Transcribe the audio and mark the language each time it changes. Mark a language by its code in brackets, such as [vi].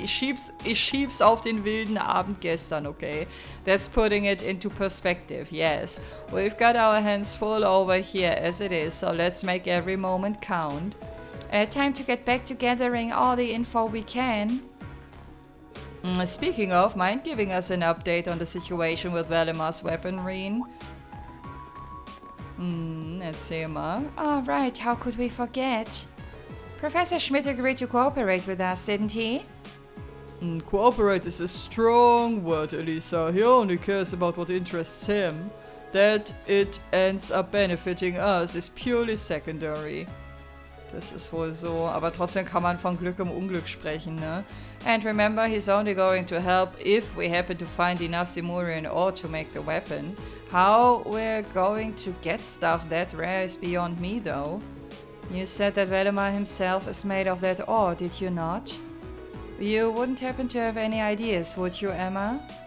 [de] Ich schieb's auf den wilden Abend gestern, okay? [en] That's putting it into perspective, yes. We've got our hands full over here as it is, so let's make every moment count. Time to get back to gathering all the info we can. Speaking of, mind giving us an update on the situation with Valimar's weaponry? Let's see, Ma. Oh, right, how could we forget? Professor Schmidt agreed to cooperate with us, didn't he? Cooperate is a strong word, Elisa. He only cares about what interests him. That it ends up benefiting us is purely secondary. [de] Das ist wohl so, aber trotzdem kann man von Glück im Unglück sprechen, ne? [en] And remember, he's only going to help if we happen to find enough Simurian ore to make the weapon. How we're going to get stuff that rare is beyond me, though. You said that Valimar himself is made of that ore, did you not? You wouldn't happen to have any ideas, would you, Emma?